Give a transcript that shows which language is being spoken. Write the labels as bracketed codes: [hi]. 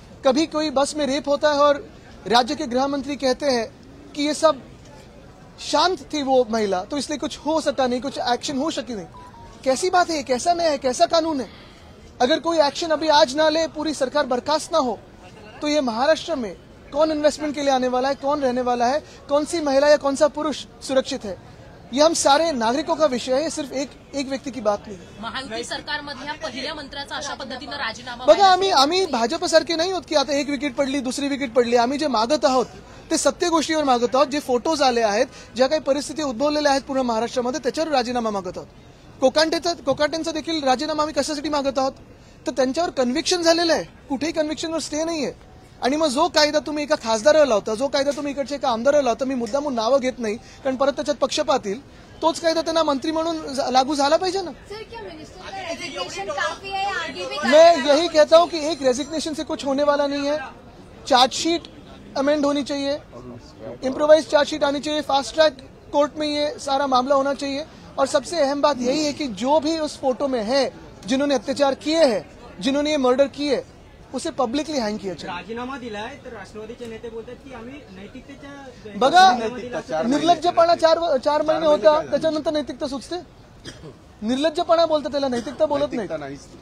[hi] कभी कोई बस में रेप होता है और राज्य के गृह मंत्री कहते हैं कि ये सब शांत थी वो महिला, तो इसलिए कुछ हो सका नहीं, कुछ एक्शन हो सकी नहीं. कैसी बात है, कैसा न्याय है, कैसा कानून है. अगर कोई एक्शन अभी आज ना ले, पूरी सरकार बर्खास्त ना हो, तो ये महाराष्ट्र में कौन इन्वेस्टमेंट के लिए आने वाला है, कौन रहने वाला है, कौन सी महिला या कौन सा पुरुष सुरक्षित है, ये हम सारे नागरिकों का विषय है, सिर्फ एक व्यक्ती की बात नाही. [mr] महायुती सरकारमधल्या पहिल्या मंत्र्याचा अशा पद्धतीनं राजीनामा बघा, आम्ही भाजपसारखे नाही होत की आता एक विकेट पडली, दुसरी विकेट पडली. आम्ही जे मागत आहोत ते सत्य गोष्टीवर मागत आहोत. जे फोटोज आले आहेत, ज्या काही परिस्थिती उद्भवलेल्या आहेत पूर्ण महाराष्ट्रामध्ये, त्याच्यावर राजीनामा मागत आहोत. कोकाटेंचा देखील राजीनामा आम्ही कशासाठी मागत आहोत, तर त्यांच्यावर कन्व्हिक्शन झालेलं आहे. कुठेही कन्व्हिक्शनवर स्टे नाहीये. आणि मग जो कायदा तुम्ही एका खासदाराला लावता, जो कायदा तुम्ही इकडच्या एका आमदाराला लावता, मी मुद्दामून नावं घेत नाही कारण परत त्याच्यात पक्षपात येईल, तोच कायदा त्यांना मंत्री म्हणून लागू झाला पाहिजे ना. [hi] मैं यही कहता हूं कि एक रेजिग्नेशन से कुछ होने वाला नहीं है. चार्जशीट अमेंड होनी चाहिए, इम्प्रोवाइज चार्जशीट आनी चाहिए, फास्ट ट्रैक कोर्ट में ये सारा मामला होना चाहिए. और सबसे अहम बात यही है कि जो भी उस फोटो में है, जिन्होंने अत्याचार किए हैं, जिन्होंने ये मर्डर किए, उसे पब्लिकली हँग किया चाहिए. [mr] राजीनामा दिलाय तर राष्ट्रवादीचे नेते बोलतात की आम्ही नैतिकतेच्या बघा, निर्लज्जपणा 4 महिने होता, त्याच्यानंतर नैतिकता सुचते. निर्लज्जपणा बोलतात, त्याला नैतिकता बोलत नाही.